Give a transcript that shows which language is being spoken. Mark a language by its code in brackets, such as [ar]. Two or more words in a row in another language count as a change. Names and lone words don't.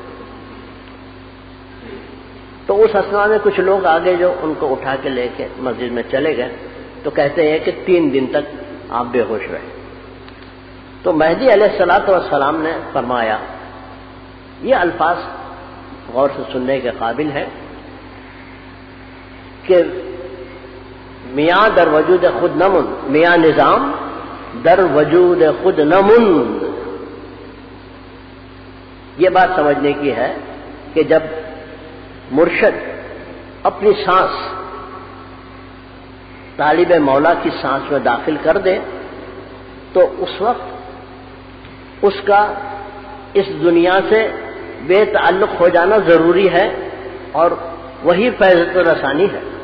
[ur] تو اس اسنا میں کچھ لوگ آگے جو ان کو اٹھا کے لے کے مسجد میں چلے گئے، تو کہتے ہیں کہ 3 دن تک آپ بے ہوش رہے. تو مہدی علیہ السلام نے فرمایا، یہ الفاظ غور سے سننے کے قابل ہے کہ [fa] میاں در وجود خود نمن، میاں نظام در وجود خود نمن. [ur] یہ بات سمجھنے کی ہے کہ جب مرشد اپنی سانس طالب مولا کی سانس میں داخل کر دے تو اس وقت اس کا اس دنیا سے بے تعلق ہو جانا ضروری ہے، اور وہی فیض رسانی ہے.